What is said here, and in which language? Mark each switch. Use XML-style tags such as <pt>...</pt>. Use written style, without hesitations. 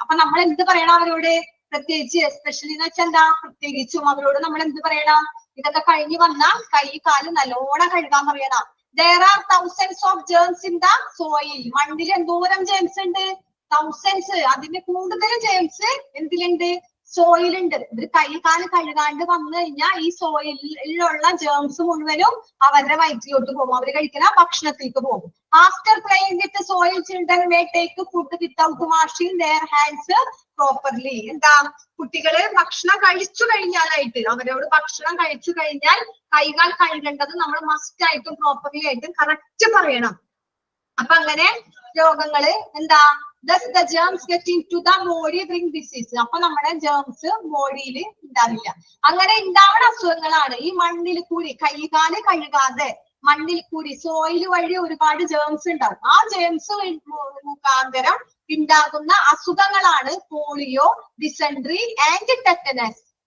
<ml>അപ്പൊ നമ്മൾ എന്ത് പറയണം അവരോട്? പ്രത്യേകിച്ച് എസ്പെഷ്യലി എന്ന് വെച്ചാൽ എന്താ? പ്രത്യേകിച്ചും അവരോട് നമ്മൾ എന്ത് പറയണം? ഇതൊക്കെ കഴിഞ്ഞ് വന്നാൽ കൈ കാല് നല്ലോണം കഴുകാൻ പറയണം.</ml> <en>There are thousands of germs in the soil.</en> <ml>മണ്ണിൽ എന്തോരം ജേംസ് ഉണ്ട്? തൗസൻഡ്സ്, അതിന് കൂടുതൽ ജേംസ് എന്തിലുണ്ട്? സോയിലുണ്ട്. ഇത് കൈ കാല് കഴുകാണ്ട് വന്നു കഴിഞ്ഞാൽ ഈ സോയിലുള്ള ജേംസ് മുഴുവനും അവരുടെ വയറ്റിലോട്ട് പോകും, അവർ കഴിക്കുന്ന ഭക്ഷണത്തിലേക്ക് പോകും.</ml> <en>After playing with soil children may take food without washing their hands properly.</en> <ml>എന്താ? കുട്ടികള് ഭക്ഷണം കഴിച്ചു കഴിഞ്ഞാലായിട്ട്, അവരോട് ഭക്ഷണം കഴിച്ചു കഴിഞ്ഞാൽ കൈകാൽ കഴുകേണ്ടത് നമ്മൾ മസ്റ്റ് ആയിട്ടും പ്രോപ്പർലി ആയിട്ടും കറക്റ്റ് പറയണം. അപ്പൊ അങ്ങനെ രോഗങ്ങള് എന്താ?</ml> <en>Thus the germs get into the body bring disease.</en> <ml>അപ്പൊ നമ്മുടെ ജേംസ് ബോഡിയിൽ ഉണ്ടാവില്ല. അങ്ങനെ ഉണ്ടാവുന്ന അസുഖങ്ങളാണ് ഈ മണ്ണിൽ കൂടി കൈകാല് കഴുകാതെ മണ്ണിൽ കൂടി സോയിൽ വഴി ഒരുപാട് ജേംസ് ഉണ്ടാവും. ആ ജേംസ് മുഖാന്തരം ഉണ്ടാകുന്ന അസുഖങ്ങളാണ് പോളിയോ, ഡിസെൻട്രി ആൻഡ് ടെറ്റനസ്.</ml>